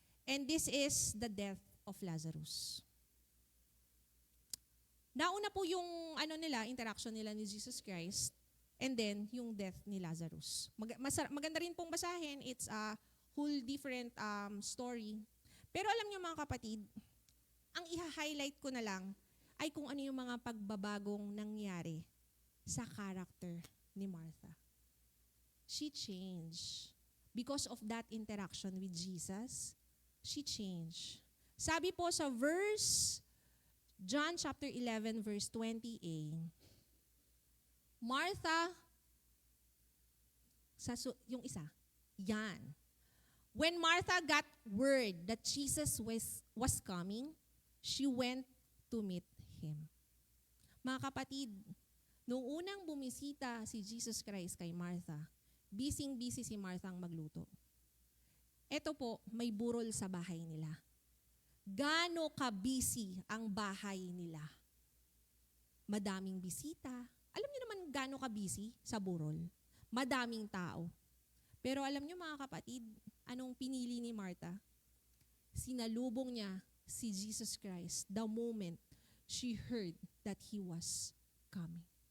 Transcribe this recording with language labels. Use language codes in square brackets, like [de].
[en] And this is the death of Lazarus. [tl] Nauna po yung interaction nila ni Jesus Christ, and then yung death ni Lazarus. Maganda rin pong basahin, [en] it's a whole different story. [tl] Pero alam niyo mga kapatid, ang i-highlight ko na lang ay kung ano yung mga pagbabagong nangyari sa character ni Martha. [en] She changed. Because of that interaction with Jesus, she changed. [tl] Sabi po sa John chapter 11 verse 20a, Martha, yung isa, yan. [en] When Martha got word that Jesus was coming, she went to meet Him. [tl] Mga kapatid, noong unang bumisita si Jesus Christ kay Martha, busy si Martha ang magluto. Ito po, may burol sa bahay nila. Gaano ka-busy ang bahay nila? Madaming bisita. Alam niyo naman gaano ka-busy sa burol? Madaming tao. Pero alam niyo mga kapatid, anong pinili ni Martha? Sinalubong niya si [en] Jesus Christ the moment she heard that He was coming.